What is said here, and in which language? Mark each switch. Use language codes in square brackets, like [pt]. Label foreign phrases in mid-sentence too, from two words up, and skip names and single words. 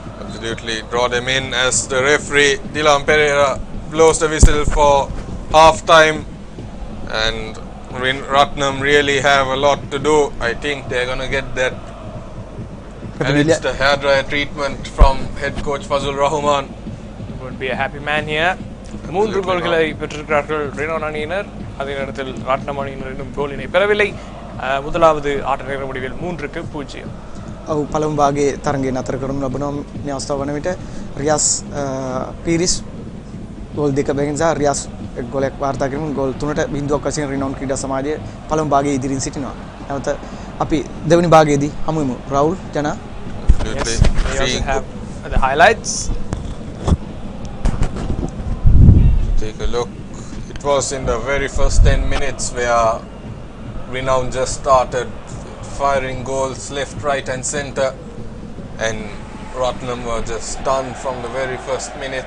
[en] Absolutely, draw them in as the referee Dilam Pereira blows the whistle for half time, and Ratnam really have a lot to do. I think they're gonna get that alleged hairdryer treatment from head coach Fazul Rahman. Would be a happy man here. [ta] மூன்று கோல்களை பெற்றிருக்கிறார்கள் ரெனோன் அணியினர். அதே நேரத்தில் ராட்னம் அணியினர் இன்னும் கோலினை பெறவில்லை. முதலாவது ஆட்ட நேர முடிவில் 3-0. [si] ඔව් පළමු භාගයේ තරඟය නතර කරනු ලබනවා මේ අවස්ථාව වන විට රියාස් පීරිස් ගෝල් දෙක බැගින් සහ රියාස් ගෝලයක් වාර්තා කිරීම ගෝල් 3ට බිඳුවක් වශයෙන් රිනෝන් ක්‍රීඩා සමාජය පළමු භාගයේ ඉදිරියෙන් සිටිනවා. නැවත අපි දෙවනි භාගයේදී හමු වෙමු. රාහුල් ජනා. [en] Yes, we also have the highlights. Take a look. It was in the very first 10 minutes where Renown just started firing goals left, right and centre, and Ratnam were just stunned from the very first minute.